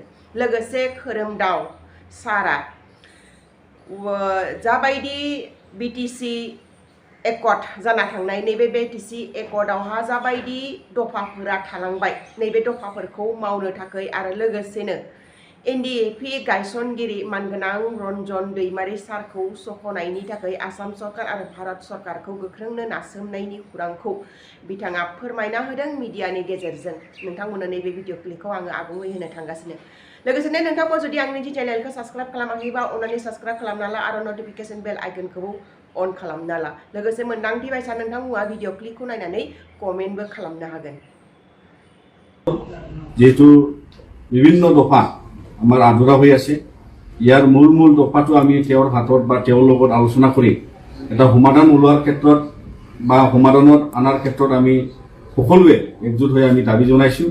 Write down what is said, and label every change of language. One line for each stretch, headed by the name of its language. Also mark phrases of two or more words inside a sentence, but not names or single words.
Bodo: लोगोसे खोरोमदाव सारा जाबायदि BTC एकर्ड जाना थांनाय नैबे BTC एकर्डआवहा जाबायदि दफाफोरा थालांबाय नैबे दफाफोरखौ मावनो थाखाय आरो लोगोसेनो NDAP गायसनगिरि मानगोनां रन्जन दैमारी सारखौ सख'नायनि थाखाय आसाम सरकार आरो भारत सरकारखौ गोख्रोंनो नासोमनायनि खुरांखौ बिथाङा फोरमायना होदों मिडियानि गेजेरजों। नोंथांमोननो नैबे भिडिअ क्लिपखौ आङो आबुङै होनो थांगासिनो। लोगोसेनो नोंथांमोन जुदि आंनि चेनेलखौ साबस्क्राइब खालामाखैबा अन्नानै साबस्क्राइब खालामना ला आरो
English: notification bell
Bodo: आइकनखौ अन खालामना ला। लोगोसे मोनदांथि बायसा नोंथांमोना भिडिअ क्लिपखौ नायनानै कमेन्टबो खालामनो हागोन।
Assamese: যেহেতু বিভিন্ন দফা আমাৰ আধৰুৱা হৈ আছে, ইয়াৰ মূল দফাটো আমি তেওঁৰ হাতত বা তেওঁৰ লগত আলোচনা কৰি এটা সমাধান ওলোৱাৰ ক্ষেত্ৰত বা সমাধানত অনাৰ ক্ষেত্ৰত আমি সকলোৱে একজোট হৈ আমি দাবী জনাইছোঁ।